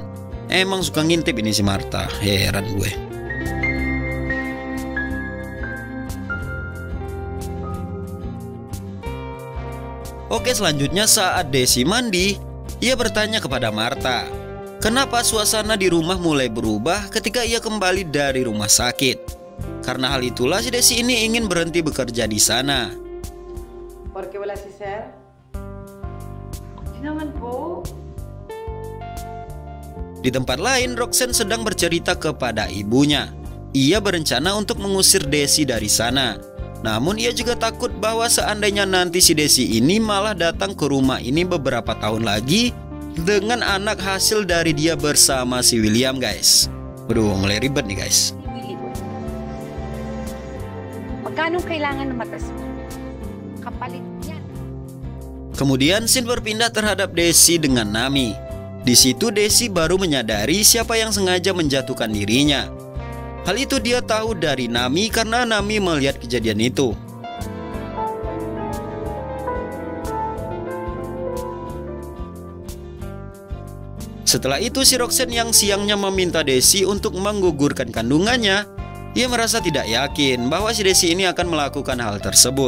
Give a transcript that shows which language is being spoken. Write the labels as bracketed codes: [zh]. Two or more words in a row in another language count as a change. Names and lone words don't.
[id] Emang suka ngintip ini si Martha, heran gue. Oke, selanjutnya saat Desi mandi, ia bertanya kepada Martha, kenapa suasana di rumah mulai berubah ketika ia kembali dari rumah sakit. Karena hal itulah si Desi ini ingin berhenti bekerja di sana. [tl] Porque wala si Sir. Hindi naman po. [id] Di tempat lain, Roxanne sedang bercerita kepada ibunya. Ia berencana untuk mengusir Desi dari sana. Namun ia juga takut bahwa seandainya nanti si Desi ini malah datang ke rumah ini beberapa tahun lagi dengan anak hasil dari dia bersama si William, guys. Waduh, mulai ribet nih, guys. [tl] Willie boy. Magkano kailangan ng matas mo? Kapalit yan. [id] Kemudian scene berpindah terhadap Desi dengan Nami. Di situ Desi baru menyadari siapa yang sengaja menjatuhkan dirinya. Hal itu dia tahu dari Nami karena Nami melihat kejadian itu. Setelah itu si Roxanne yang siangnya meminta Desi untuk menggugurkan kandungannya, ia merasa tidak yakin bahwa si Desi ini akan melakukan hal tersebut.